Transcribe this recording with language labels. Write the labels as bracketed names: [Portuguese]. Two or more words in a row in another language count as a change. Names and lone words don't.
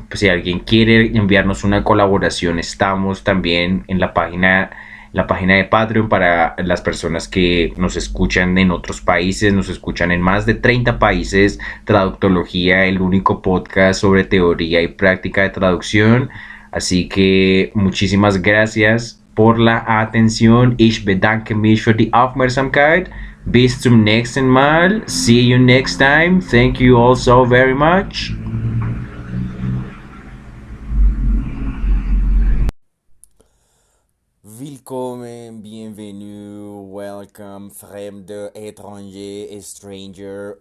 [Spanish] Pues, si alguien quiere enviarnos una colaboración, estamos también en la página de Patreon para las personas que nos escuchan en otros países, nos escuchan en más de 30 países. Traductología, el único podcast sobre teoría y práctica de traducción. Así que muchísimas gracias por la atención. [German] Ich bedanke mich für die Aufmerksamkeit. Bis zum nächsten Mal. [English] See you next time. Thank you all so very much. [German] Willkommen, bienvenue, welcome, fremde, étranger, stranger.